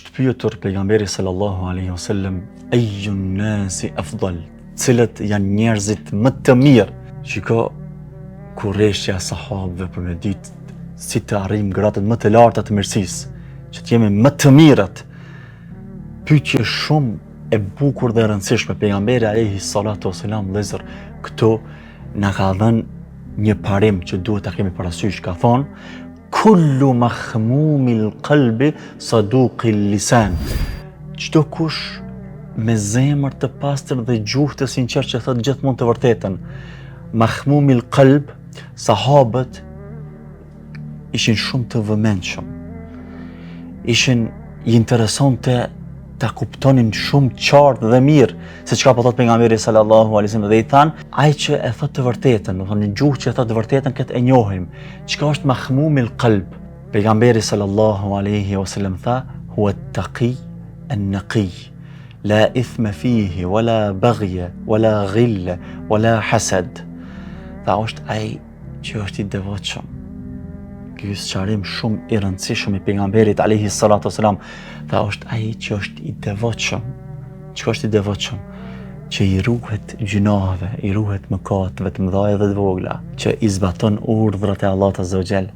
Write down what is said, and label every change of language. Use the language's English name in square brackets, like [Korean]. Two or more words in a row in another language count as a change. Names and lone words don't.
[Albanian] pyetur pejgamberi [Arabic] صلى الله عليه وسلم, "أي الناس أفضل", [Albanian] cilët janë njerëzit më të mirë. Shiko kurreshja e sahabëve për me ditë si të arrijmë gradat më të larta të mirësisë, që të jemi më të mirët. Pyetje shumë e bukur dhe e rëndësishme. Pejgamberi [Arabic] عليه الصلاة والسلام [Albanian] vëllezër këtu na ka dhënë një parim që duhet ta kemi parasysh. Ka thonë: [Arabic] "كل مخموم القلب صدوق اللسان". [Albanian] Çdo kush me zemër të pastër dhe gjuhë të sinqertë që thot gjithmonë të vërtetën. [Arabic] مخموم القلب, [Albanian] sahabët ishin shumë të vëmendshëm. I interesonte ta kuptonin shumë qartë dhe mirë se çka po thot pejgamberi [Arabic] صلى الله عليه وسلم, [Albanian] dhe i than, ai që e thot të vërtetën, do thonë gjuhë që e thot të vërtetën, këtë e njohim. Çka është [Arabic] مخموم القلب? [Albanian] Pejgamberi [Arabic] صلى الله عليه وسلم [Albanian] tha: [Arabic] "هو التقي النقي، لا إثم فيه ولا بغي ولا غل ولا حسد". [Albanian] Tha është ai që është i devotshëm. Ky është sqarim shumë i rëndësishëm i pejgamberit [Arabic] عليه الصلاة والسلام. [Albanian] Tha është ai që është i devotshëm. Çka është i devotshëm? Që i ruhet gjunaheve, i ruhet mëkateve të mëdha dhe të vogla, që i zbaton urdhrat e Allahut [Arabic] عز وجل.